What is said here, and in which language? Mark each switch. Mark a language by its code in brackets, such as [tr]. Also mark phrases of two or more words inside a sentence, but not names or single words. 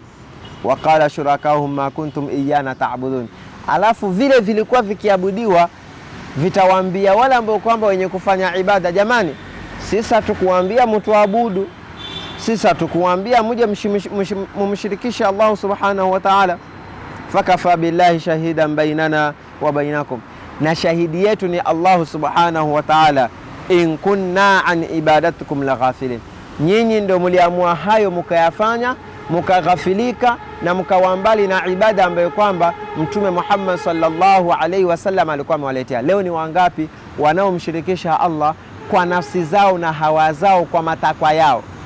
[ar] وقال شركاؤهم ما كنتم إيانا تعبدون, [sw] alafu vile vilikuwa vikiabudiwa vitawaambia wale ambao kwamba wenye kufanya ibada, jamani, sisi hatukuambia mtuabudu, sisi hatukuambia muje mumshirikisha Allah [ar] سبحانه وتعالى. فكفى بالله شهيدا بيننا وبينكم, [sw] na shahidi yetu ni Allah [ar] سبحانه وتعالى, إن كنا عن عبادتكم لغافلين, [sw] nyinyi ndio mliamua hayo mkayafanya mukaghafilika na mkawambali na ibada ambayo kwamba Mtume Muhammad [ar] صلى الله عليه وسلم [sw] alikuwa amewaletea. Leo ni wangapi wanaomshirikisha Allah kwa nafsi zao na hawa zao, kwa matakwa yao?